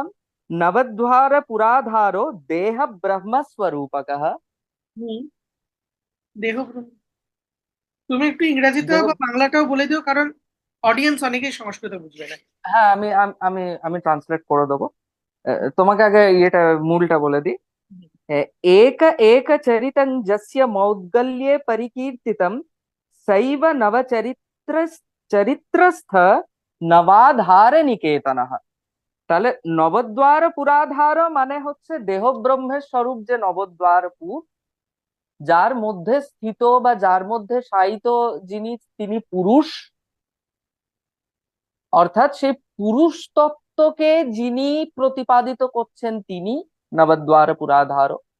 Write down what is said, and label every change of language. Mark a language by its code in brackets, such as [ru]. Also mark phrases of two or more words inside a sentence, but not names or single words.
[sa] নবদ্বার পুরাধারো দেহ ব্রহ্মস্বরূপকঃ। [bn] হুম, দেহ তুমি একটু ইংরেজিতেও দেহ। বা বাংলাটাও বলে দিও, কারণ অডিয়েন্স অনেকেই সংস্কৃত বুঝবে না। হ্যাঁ, আমি ট্রান্সলেট করে দেবো। তোমাকে আগে ইয়েটা মূলটা বলে দিই। [sa] एक एक चरितं यस्य मौद्गल्ये परिकीर्तितं सैव नवचरित्र चरित्रस्थ নবাধার নিকেতনঃ। [bn] তাহলে নবদ্বার পুরাধার মানে হচ্ছে দেহ ব্রহ্মের স্বরূপ যে নবদ্বারপুর, যার মধ্যে স্থিত বা যার মধ্যে শায়িত যিনি, তিনি পুরুষ। অর্থাৎ সেই পুরুষ তত্ত্বকে যিনি প্রতিপাদিত করছেন তিনি নবদ্বার পুরাধার।